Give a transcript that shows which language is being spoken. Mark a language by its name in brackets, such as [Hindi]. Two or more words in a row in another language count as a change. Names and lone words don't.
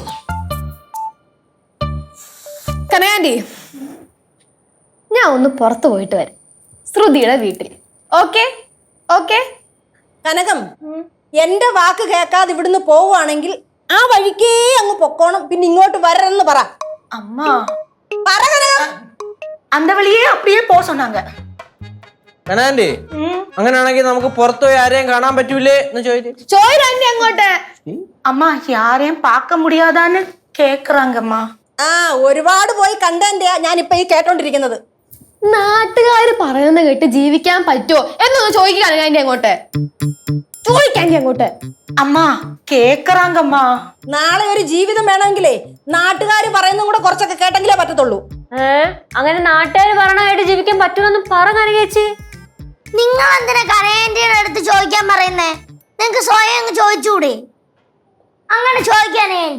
[Malayalam] കനകാന്റി, ഞാൻ ഒന്ന് പുറത്തു പോയിട്ട് വരാം, ശ്രുതിയുടെ വീട്ടിൽ. [English] okay okay? [Malayalam] കനകം, എന്റെ വാക്ക് കേൾക്കാതെ ഇവിടുന്ന് പോവുകയാണെങ്കിൽ ആ വഴിക്കേ അങ്ങ് പൊക്കോണം. പിന്നെ ഇങ്ങോട്ട് വരണമെന്ന് പറ. [Tamil] அம்மா [Malayalam] പറ കനകം. [Tamil] அந்த வழியே அப்படியே போக சொன்னாங்க. [Malayalam] കനാൻഡി, അങ്ങനെയാണെങ്കിൽ നമുക്ക് പുറത്തുപോയി ആരെയും കാണാൻ പറ്റൂലേ എന്ന് ചോദിച്ചു. ചോദിരാന്റി അങ്ങോട്ട്. [Tamil] அம்மா யாரையும் பார்க்க முடியாதான்னு கேக்குறாங்கம்மா. [Malayalam] ആ, ഒരുപാട് പോയി കണ്ടന്റെയാ ഞാനിപ്പൊ ഈ കേട്ടോണ്ടിരിക്കുന്നത്. നാട്ടുകാര് പറയുന്നത് കേട്ട് ജീവിക്കാൻ പറ്റുമോ എന്നൊന്ന് ചോദിക്കാൻ ആന്റി അങ്ങോട്ട്. ചോദിക്കാന്റി അങ്ങോട്ട്. [Tamil] அம்மா கேக்குறாங்கம்மா. [Malayalam] നാളെ ഒരു ജീവിതം വേണമെങ്കിലേ നാട്ടുകാർ പറയുന്നതും കൂടെ കുറച്ചൊക്കെ കേട്ടെങ്കിലേ പറ്റത്തുള്ളൂ. അങ്ങനെ നാട്ടുകാർ പറയണ കേട്ട് ജീവിക്കാൻ പറ്റുമെന്ന് പറ കനകേച്ചി. നിങ്ങൾ എന്തിനാ കരയേന്റെ അടുത്ത് ചോദിക്കാൻ പറയുന്നേ? നിങ്ങക്ക് സ്വയം അങ്ങ് ചോദിച്ചൂടെ? അങ്ങനെ ചോദിക്കാനേ വേണ്ടി.